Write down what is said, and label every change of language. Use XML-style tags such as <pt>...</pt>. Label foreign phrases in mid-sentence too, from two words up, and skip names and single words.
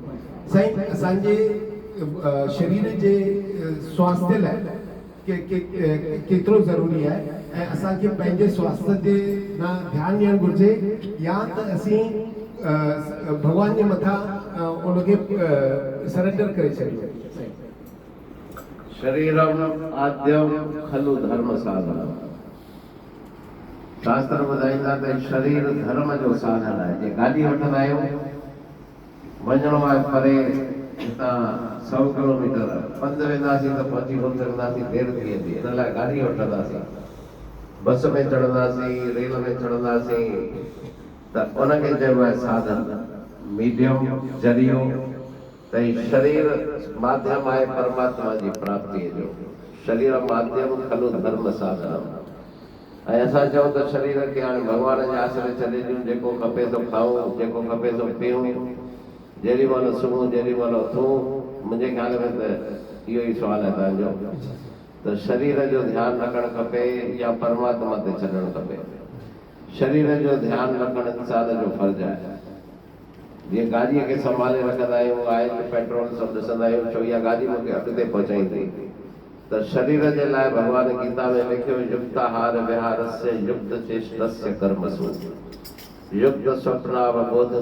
<sd>साईं असांजे शरीर जे स्वास्थ्य लाइ केतिरो ज़रूरी आहे ऐं असांखे पंहिंजे स्वास्थ्य ते न ध्यानु ॾियणु घुरिजे या त असीं भॻवान जे मथां उनखे सरेंडर करे छॾियूं।</sd> <sa>शरीरम आद्यम खलु धर्म साधन।</sa> <sd>शास्त्र ॿुधाईंदा त शरीर धर्म जो साधन आहे। जे गाॾी वठंदा आहियूं, वञिणो आहे परे, हितां 100 किलोमीटर पंधु वेंदासीं त पहुची कोन सघंदासीं, देरि थी वेंदी। हिन लाइ गाॾी वठंदासीं, बस में चढ़ंदासीं, रेल में चढ़ंदासीं, त उनखे चइबो आहे साधन, मीडियम, ज़रियो। त शरीर माध्यम आहे परमात्मा जी प्राप्तीअ जो।</sd> <sa>शरीर माध्यम खलु धर्म साधन।</sa> <sd>ऐं असां चऊं त शरीर खे हाणे भॻवान जे आसरे छॾे ॾियूं, जेको खपे सो खाऊं, जेको खपे सो पीऊं, जेॾी महिल सुम्हूं जेॾी महिल उथूं। मुंहिंजे ख़्याल में त इहो ई सुवालु आहे तव्हांजो, त शरीर जो ध्यानु रखणु खपे या परमात्मा ते छॾणु खपे। शरीर जो ध्यानु रखणु इंसान जो फर्ज़ु आहे। जीअं गाॾीअ खे संभाले रखंदा आहियूं,</sd> <en>oil petrol</en> <sd>सभु ॾिसंदा आहियूं, छो इहा गाॾी मूंखे अॻिते पहुचाईंदी। त शरीर जे लाइ भॻवान गीता में लिखियो,</sd> <sa>युक्ताहार विहारस्य युक्त चेष्टस्य कर्मसु युक्त स्वप्नावबोध</sa>